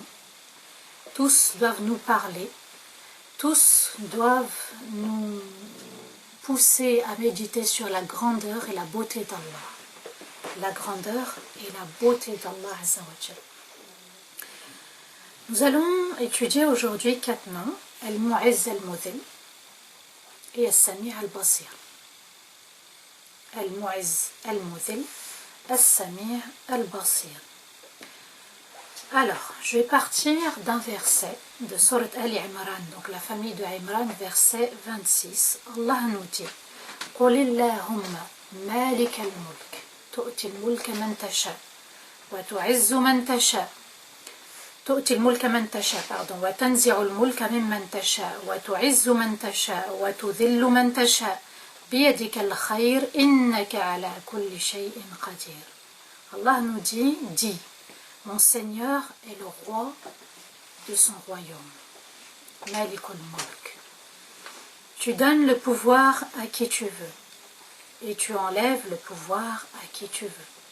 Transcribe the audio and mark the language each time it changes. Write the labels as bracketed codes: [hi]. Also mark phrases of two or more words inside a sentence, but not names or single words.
[fr] Tous doivent nous parler. Tous doivent nous pousser à méditer sur la grandeur et la beauté d'Allah. La grandeur et la beauté d'Allah [ar] عز وجل. [fr] Nous allons étudier aujourd'hui 4 noms, [ar] المعز المذل et السميع البصير. المعز المذل السميع البصير. [fr] Alors, je vais partir d'un verset de Sourate Al-Imran, donc la famille de Imran, verset 26. [ar] Allah [fr] nous dit [ar] قُلِ اللَّهُمَّ مَالِكَ الْمُلْكِ تُؤْتِي الْمُلْكَ مَنْ تَشَاءُ وَتُعِزُّ مَنْ تَشَاءُ تُؤْتِي الْمُلْكَ مَنْ تَشَاءُ وَتَنْزِعُ الْمُلْكَ مِمَّنْ تَشَاءُ وَتُعِزُّ مَنْ تَشَاءُ وَتُذِلُّ مَنْ تَشَاءُ بِيَدِكَ الْخَيْرُ إِنَّكَ عَلَى كُلِّ شَيْءٍ قَدِيرٌ. [fr] Allah nous dit mon Seigneur est le roi de son royaume. [ar] مالك الملك. [fr] Tu donnes le pouvoir à qui tu veux et tu enlèves le pouvoir à qui tu veux.